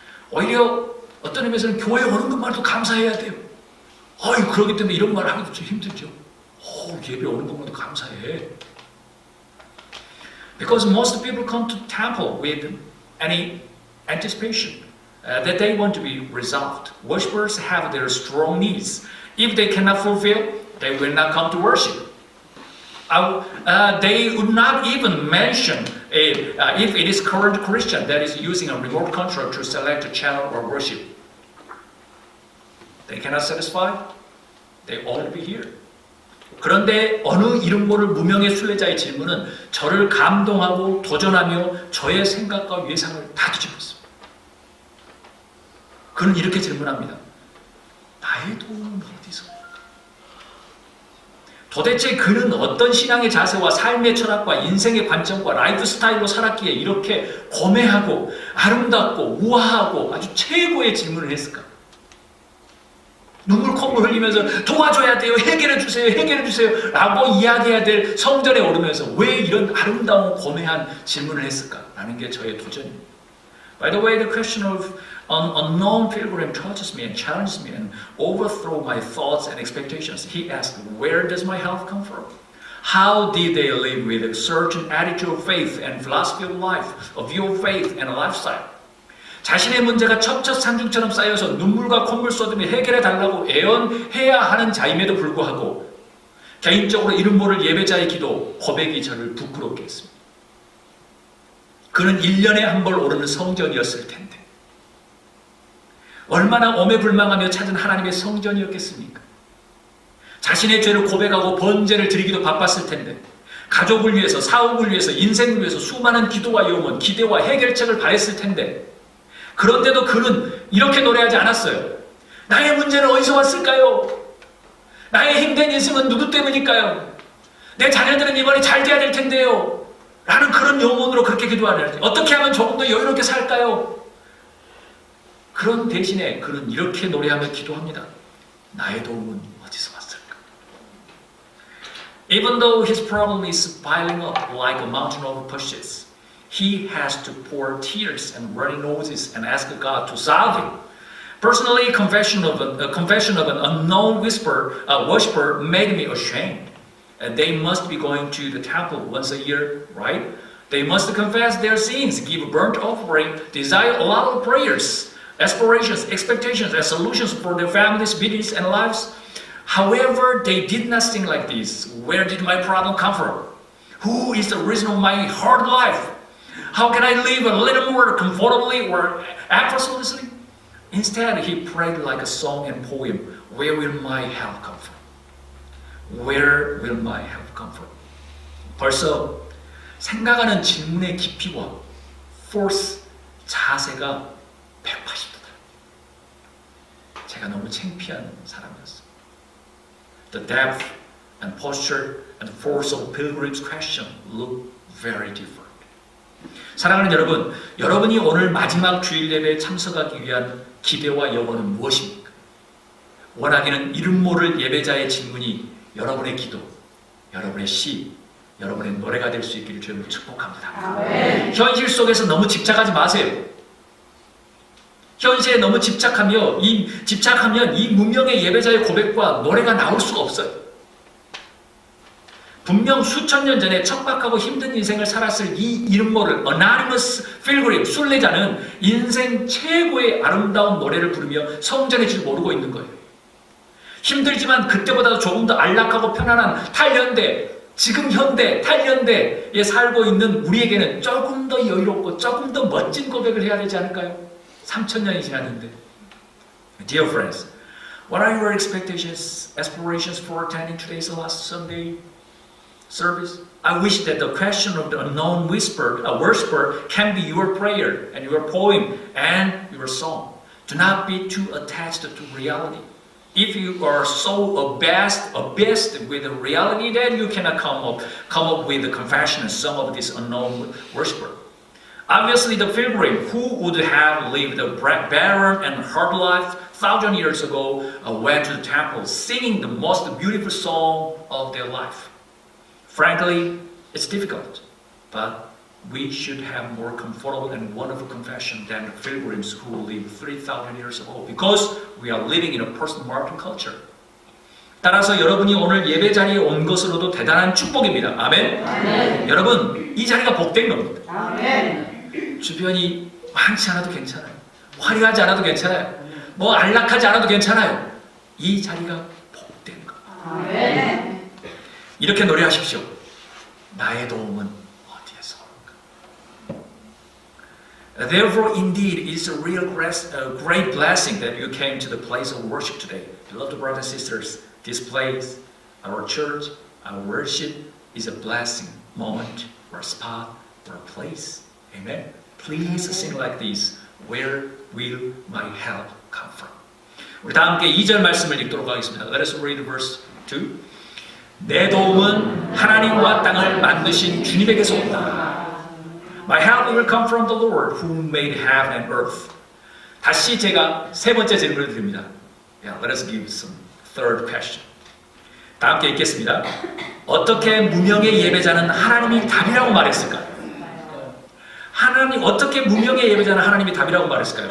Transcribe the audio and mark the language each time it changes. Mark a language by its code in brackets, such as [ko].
[ko] 오히려 어떤 의미에서는 교회 오는 것만도 감사해야 돼요. 그러기 때문에 이런 말 하기도 좀 힘들죠. 예배 오는 것만도 감사해. [en] Because most people come to temple with any anticipation that they want to be resolved. Worshippers have their strong needs. If they cannot fulfill, they will not come to worship. They would not even mention if it is current Christian that is using a remote control to select a channel or worship. They cannot satisfy. They ought to be here. [ko] 그런데 어느 이름 모를 무명의 순례자의 질문은 저를 감동하고 도전하며 저의 생각과 예상을 다 뒤집었습니다. 그는 이렇게 질문합니다. 나의 도움은 어디서 올까? 도대체 그는 어떤 신앙의 자세와 삶의 철학과 인생의 관점과 라이프 스타일로 살았기에 이렇게 고매하고 아름답고 우아하고 아주 최고의 질문을 했을까? 눈물 콧물 흘리면서 도와줘야 돼요. 해결해 주세요. 라고 이야기해야 될 성전에 오르면서 왜 이런 아름다운 고매한 질문을 했을까? 라는 게 저의 도전입니다. [en] By the way, the question of an unknown pilgrim touches me and challenges me and overthrows my thoughts and expectations. He asked, where does my health come from? How did they live with a certain attitude of faith and philosophy of life, a view of faith and a lifestyle? [ko] 자신의 문제가 첩첩산중처럼 쌓여서 눈물과 콧물 쏟으며 해결해 달라고 애원해야 하는 자임에도 불구하고 개인적으로 이름 모를 예배자의 기도, 고백이 저를 부끄럽게 했습니다. 그는 1년에 한 번 오르는 성전이었을 텐데 얼마나 오매불망하며 찾은 하나님의 성전이었겠습니까? 자신의 죄를 고백하고 번제를 드리기도 바빴을 텐데 가족을 위해서, 사업을 위해서, 인생을 위해서 수많은 기도와 염원, 기대와 해결책을 바랬을 텐데 그런데도 그는 이렇게 노래하지 않았어요. 나의 문제는 어디서 왔을까요? 나의 힘든 인생은 누구 때문일까요? 내 자녀들은 이번에 잘 돼야 될 텐데요. 라는 그런 염원으로 그렇게 기도하는 어떻게 하면 조금 더 여유롭게 살까요? 그런 대신에 그는 이렇게 노래하며 기도합니다. 나의 도움은 어디서 왔을까? [en] Even though his problem is piling up like a mountain of bushes, he has to pour tears and runny noses and ask God to solve it. Personally, a confession of an unknown worshiper made me ashamed. They must be going to the temple once a year, right? They must confess their sins, give burnt offering, desire a lot of prayers, aspirations, expectations, and solutions for their families, business, and lives. However, they did not sing like this. Where did my problem come from? Who is the reason of my hard life? How can I live a little more comfortably or effortlessly? Instead, he prayed like a song and poem. Where will my help come from? Where will my help come from? [ko] 벌써 생각하는 질문의 깊이와 force, 자세가 180도다. 제가 너무 창피한 사람이었어요. [en] The depth and posture and force of pilgrim's question look very different. [ko] 사랑하는 여러분, 여러분이 오늘 마지막 주일 예배에 참석하기 위한 기대와 염원은 무엇입니까? 원하기는 이름 모를 예배자의 질문이 여러분의 기도, 여러분의 시, 여러분의 노래가 될 수 있기를 주님으로 축복합니다. 아멘. 현실 속에서 너무 집착하지 마세요. 현실에 너무 집착하면 이 무명의 예배자의 고백과 노래가 나올 수가 없어요. 분명 수천 년 전에 척박하고 힘든 인생을 살았을 이 이름 모를 [en] Anonymous Pilgrim, [ko] 순례자는 인생 최고의 아름다운 노래를 부르며 성전의 줄 모르고 있는 거예요. 힘들지만 그때보다도 조금 더 안락하고 편안한 탈현대, 지금 현대, 탈현대에 살고 있는 우리에게는 조금 더 여유롭고 조금 더 멋진 고백을 해야 되지 않을까요? 3,000년이 지났는데. [en] Dear friends, what are your expectations, aspirations for attending today's last Sunday service? I wish that the question of the unknown worshiper can be your prayer and your poem and your song. Do not be too attached to reality. If you are so obsessed with the reality, then you cannot come up with the confession and song of this unknown worshiper. Obviously, the pilgrim who would have lived a barren and hard life 1,000 years ago went to the temple singing the most beautiful song of their life. Frankly, it's difficult, but we should have more comfortable and wonderful confession than the pilgrims who lived 3,000 years ago, because we are living in a post-modern culture. [ko] 따라서 여러분이 오늘 예배 자리에 온 것으로도 대단한 축복입니다. 아멘. 아멘. 여러분, 이 자리가 복된 겁니다. 아멘. 주변이 많지 않아도 괜찮아요. 화려하지 않아도 괜찮아요. 뭐 안락하지 않아도 괜찮아요. 이 자리가 복된 것. 아멘. 이렇게 노래하십시오. 나의 도움은 어디에서 올까? [en] Therefore, indeed, it is a great blessing that you came to the place of worship today. Beloved brothers and sisters, This place, our church, our worship is a blessing moment or spot or place. Amen. Please sing like this. Where will my help come from? [ko] 우리 다 함께 2절 말씀을 읽도록 하겠습니다. [en] Let us read verse 2. [ko] 내 도움은 하나님과 땅을 만드신 주님에게서 온다. [en] My help will come from the Lord who made heaven and earth. [ko] 다시 제가 세 번째 질문을 드립니다. [en] Yeah, let us give some third question. [ko] 다 함께 읽겠습니다. 어떻게 무명의 예배자는 하나님이 답이라고 말했을까요? 하나님 어떻게 무명의 예배자는 하나님이 답이라고 말했을까요?